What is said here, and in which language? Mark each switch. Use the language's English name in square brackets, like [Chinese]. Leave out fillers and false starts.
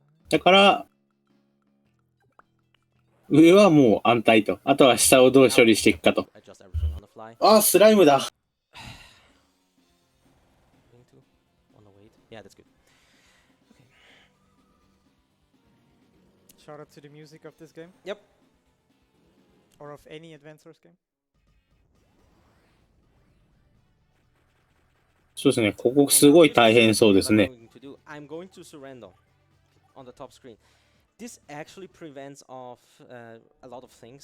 [Japanese] だから、上はもう安泰と。あとは下をどう処理していくかと。 [English] adjust everything on the fly. [Japanese] あ、スライムだ。 [English] Into on the weight. Yeah, that's good. Shout out to the music of this game. Yep. Or of any Advance Wars game. [Japanese] そうですね。ここすごい大変そうですね。 [English] I'm going to surrender on the top screen. This actually prevents of a lot of things.